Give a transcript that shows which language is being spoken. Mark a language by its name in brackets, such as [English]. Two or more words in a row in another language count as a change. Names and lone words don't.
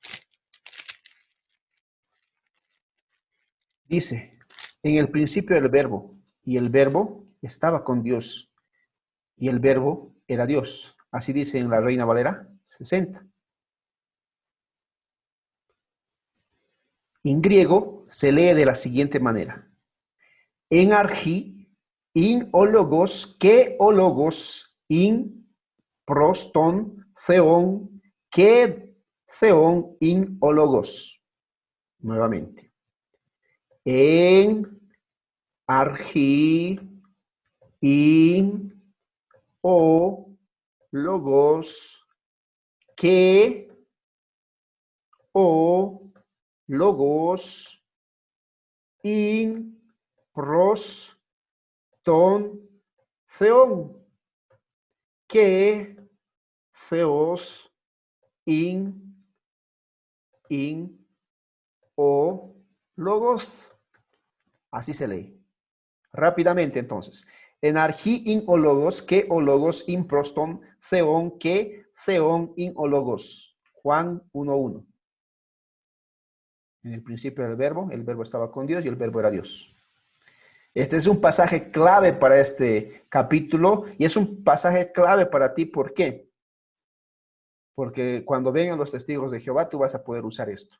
[Spanish] Dice, en el principio el verbo, y el verbo estaba con Dios, y el verbo era Dios. Así dice en la Reina Valera 60. En griego se lee de la siguiente manera. [Greek] Ἐν ἀρχῇ, ἦν ὁ λόγος, καὶ ὁ λόγος, ἦν πρὸς τὸν, θεόν, καὶ θεὸς, ἦν ὁ λόγος. Nuevamente. Ἐν ἀρχῇ, ἦν ὁ λόγος, καὶ ὁ λόγος, ἦν πρὸς τὸν θεόν, καὶ θεὸς, ἦν ὁ λόγος. [Spanish] Así se lee. Rápidamente entonces. [Greek] Ἐν ἀρχῇ ἦν ὁ λόγος, καὶ ὁ λόγος, ἦν πρὸς τὸν θεόν, καὶ θεὸν, ἦν ὁ λόγος. [Spanish] Juan 1:1. En el principio era el verbo estaba con Dios y el verbo era Dios. Este es un pasaje clave para este capítulo y es un pasaje clave para ti. ¿Por qué? Porque cuando vengan los testigos de Jehová, tú vas a poder usar esto.